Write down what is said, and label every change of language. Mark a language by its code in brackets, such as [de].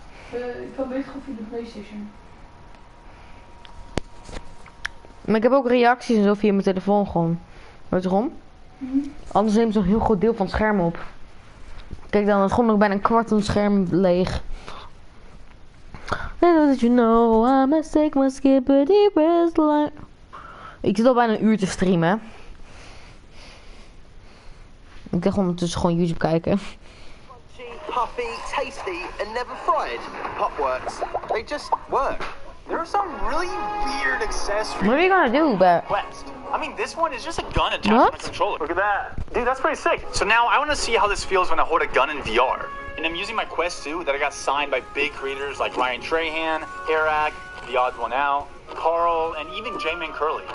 [nl] Ik kan beter gewoon via de PlayStation. Maar ik heb ook reacties en zo via mijn telefoon gewoon. Weet je waarom? Anders neemt zo'n heel groot deel van het scherm op. Kijk dan, het is gewoon nog bijna een kwart van het scherm leeg. [en] Little did you know, I mistake my skippity wristline. [nl] Ik zit al bijna een uur te streamen. Ik ga ondertussen gewoon YouTube kijken. [en] Puffy, tasty, and never fried. Pop works. They just work. There are some really weird accessories. What are you gonna do, but? Quest. I mean, this one is just a gun attached to the controller. Look at that. Dude, that's pretty sick. So now I want to see how this feels when I hold a gun in VR. And I'm using my Quest 2 that I got signed by big creators like Ryan Trahan, Eric, The Odds One Out, Carl, and even jmancurly.